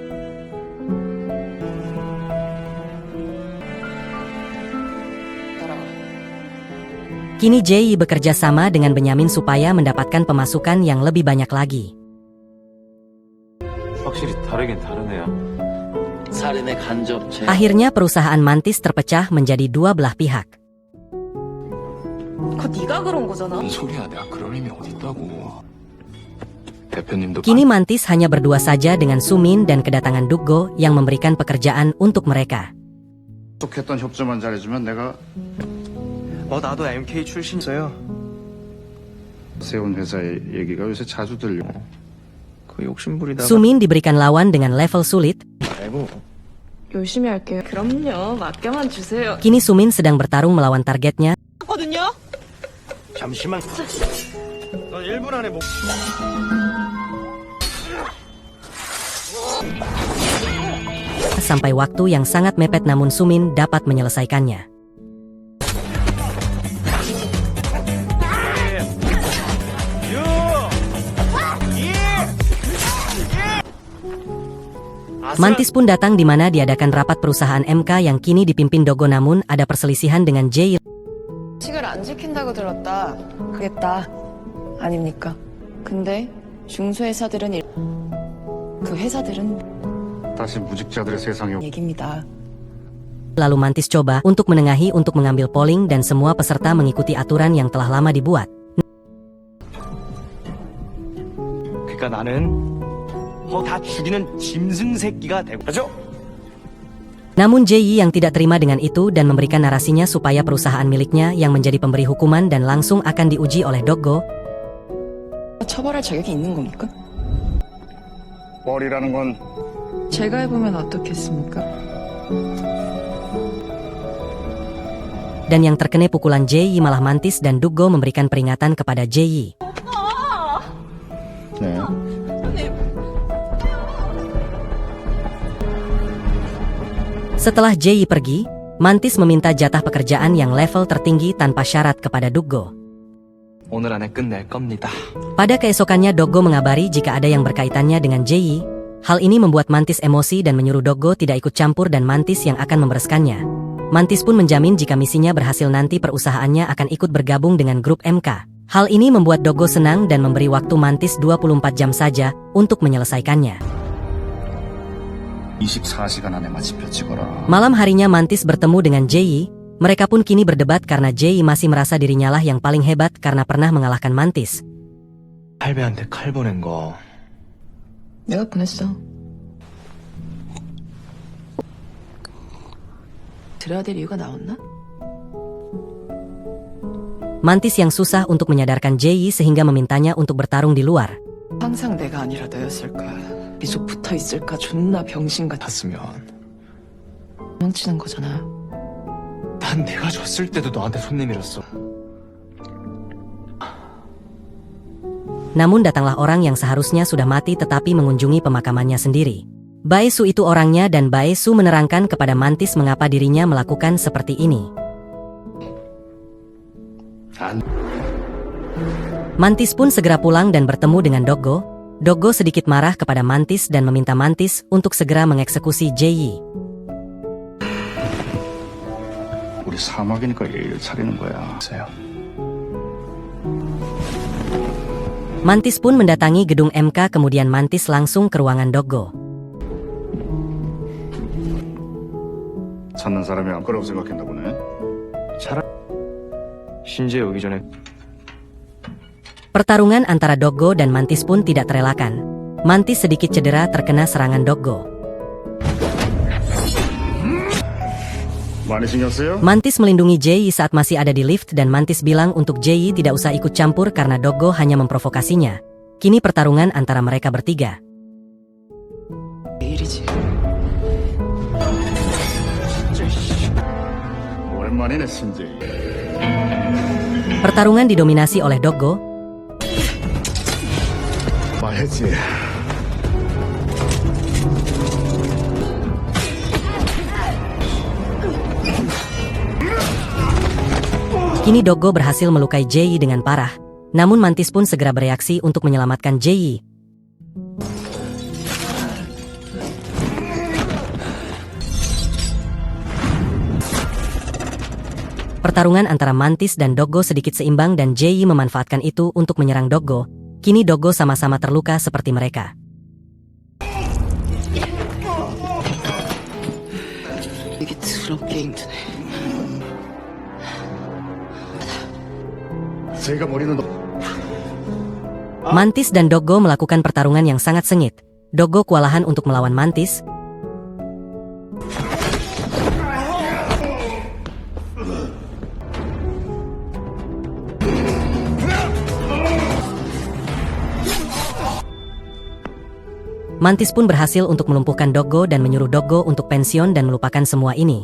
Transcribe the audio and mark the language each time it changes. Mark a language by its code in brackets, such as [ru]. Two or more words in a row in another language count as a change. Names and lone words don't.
[id] Kini Jay bekerja sama dengan Benyamin supaya mendapatkan pemasukan yang lebih banyak lagi. [ko] 확실히 다르긴 다르네요. 살인의 간접죄. [id] Akhirnya perusahaan Mantis terpecah menjadi dua belah pihak. [ko] 그거 네가 그런 거잖아. 뭔 소리야? 내가 그럴 힘이 어딨다고. 대표님도 [id] Kini Mantis hanya berdua saja dengan Sumin dan kedatangan Doggo yang memberikan pekerjaan untuk mereka. [ko] 약속했던 협조만 잘해주면 내가 나도 MK 출신이어요. 세운 회사의 얘기가 요새 자주 들려. 그 욕심부리다가 [id] Sumin diberikan lawan dengan level sulit. [ko] 아이고. 열심히 할게요. 그럼요. 맡겨만 주세요. [id] Kini Sumin sedang bertarung melawan targetnya. [ko] 거든요. 잠시만. 넌 1분 안에 못. [id] Sampai waktu yang sangat mepet, namun Sumin dapat menyelesaikannya. Mantis pun datang di mana diadakan rapat perusahaan MK yang kini dipimpin Doggo, namun ada perselisihan dengan Jay. [ko] 식을 안 지킨다고 들었다. 그랬다. 아닙니까? 근데 중소회사들은 그 회사들은 다시 무직자들의 세상에 얘기입니다. [id] Lalu Mantis coba untuk menengahi untuk mengambil polling dan semua peserta mengikuti aturan yang telah lama dibuat. [ko] 그러니까 나는 다 죽이는 짐승 새끼가 되고. 그죠? [id] Namun Jay yang tidak terima dengan itu dan memberikan narasinya supaya perusahaan miliknya yang menjadi pemberi hukuman dan langsung akan diuji oleh Doggo. [ko] 처벌할 자격이 있는 겁니까? 머리라는 건 제가 해보면 어떻겠습니까? [id] Dan yang terkena pukulan Jae-yi malah Mantis dan Duk-go memberikan peringatan kepada Jae-yi. [ko] 네. [id] Setelah Jae-yi pergi, Mantis meminta jatah pekerjaan yang level tertinggi tanpa syarat kepada Duk-go. [ko] 오늘 안에 끝낼 겁니다. [id] Pada keesokannya Duk-go mengabari jika ada yang berkaitannya dengan Jae-yi. Hal ini membuat Mantis emosi dan menyuruh Duk-go tidak ikut campur dan Mantis yang akan membereskannya. Mantis pun menjamin jika misinya berhasil nanti perusahaannya akan ikut bergabung dengan grup MK. Hal ini membuat Duk-go senang dan memberi waktu Mantis 24 jam saja untuk menyelesaikannya. [ko] 24시간 안에 마침표 찍어라. [id] Malam harinya Mantis bertemu dengan Jae-yi. Mereka pun kini berdebat karena Jae-yi masih merasa dirinya lah yang paling hebat karena pernah mengalahkan Mantis. [ko] 할배한테 칼 보낸 거 내가 보냈어. 들어야 될 이유가 나왔나? [id] Mantis yang susah untuk menyadarkan Jae-yi sehingga memintanya untuk bertarung di luar. [ko] 항상 내가 아니라 너였을까? 계속 붙어 있을까? 존나 병신 같았으면 도망치는 거잖아. 난 내가 졌을 때도 너한테 손 내밀었어. [id] Namun datanglah orang yang seharusnya sudah mati tetapi mengunjungi pemakamannya sendiri. Bae Su itu orangnya dan Bae Su menerangkan kepada Mantis mengapa dirinya melakukan seperti ini. Mantis pun segera pulang dan bertemu dengan Duk-go. Duk-go sedikit marah kepada Mantis dan meminta Mantis untuk segera mengeksekusi Jae-yi. [ko] 우리 사막이니까 예의를 차리는 거야. [id] Mantis pun mendatangi gedung MK kemudian Mantis langsung ke ruangan Duk-go. [ko] 찾는 사람이 안 거라고 생각했나 보네. 신재 오기 전에 [id] Pertarungan antara Duk-go dan Mantis pun tidak terelakkan. Mantis sedikit cedera terkena serangan Duk-go. [ko] 많이 신경 쓰여? [id] Mantis melindungi Jae-yi saat masih ada di lift dan Mantis bilang untuk Jae-yi tidak usah ikut campur karena Duk-go hanya memprovokasinya. Kini pertarungan antara mereka bertiga. [ko] 일이지. 오랜만이네 신재희. [id] Pertarungan didominasi oleh Duk-go. [ko] 말했지. [id] Kini Duk-go berhasil melukai Jae-yi dengan parah. Namun Mantis pun segera bereaksi untuk menyelamatkan Jae-yi. Pertarungan antara Mantis dan Duk-go sedikit seimbang dan Jae-yi memanfaatkan itu untuk menyerang Duk-go. Kini Duk-go sama-sama terluka seperti mereka. [ko] 이게 더럽게 힘드네. 제가 머리는 [id] Mantis dan Duk-go melakukan pertarungan yang sangat sengit. Duk-go kewalahan untuk melawan Mantis. Mantis pun berhasil untuk melumpuhkan Duk-go dan menyuruh Duk-go untuk pensiun dan melupakan semua ini.